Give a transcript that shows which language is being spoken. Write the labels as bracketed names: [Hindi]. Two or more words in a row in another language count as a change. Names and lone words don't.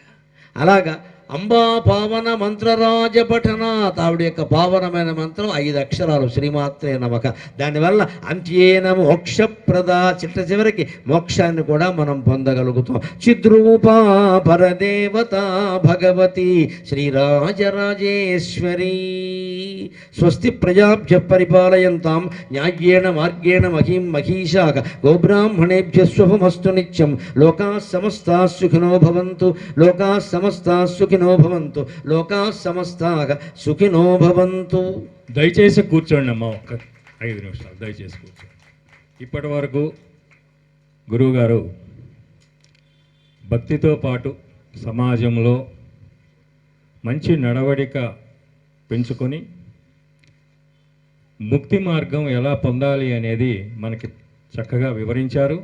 [Telugu] అలాగా [Sanskrit] అంబా పావన మంత్రరాజ పఠనాత్, [Telugu] ఆవిడ యొక్క పావనమైన మంత్రం 5 అక్షరాలు, [Sanskrit] శ్రీమాత్రే నమః. [Telugu] దానివల్ల [Sanskrit] అంత్యేన మోక్షప్రద, [Telugu] చివరికి మోక్షాన్ని కూడా మనం పొందగలుగుతాం. [Sanskrit] చిద్రూపా పరదేవత భగవతి శ్రీరాజరాజేశ్వరీ. స్వస్తి ప్రజాభ్య పరిపాలయంతాం న్యాయేణ మార్గేణ మహీం మహీషాః గోబ్రాహ్మణేభ్య శుభమస్తు నిత్యం. లోకాః సమస్తాః సుఖినో భవంతు, లోకాః సమస్తాః సుఖినో భవంతు, లోకాః సమస్తాః సుఖినో భవంతు. [Telugu] దయచేసి కూర్చోండి అమ్మా, ఒక్క 5 నిమిషాలు దయచేసి కూర్చోండి. ఇప్పటి వరకు గురువుగారు భక్తితో పాటు సమాజంలో మంచి నడవడిక పెంచుకొని ముక్తి మార్గం ఎలా పొందాలి అనేది మనకి చక్కగా వివరించారు.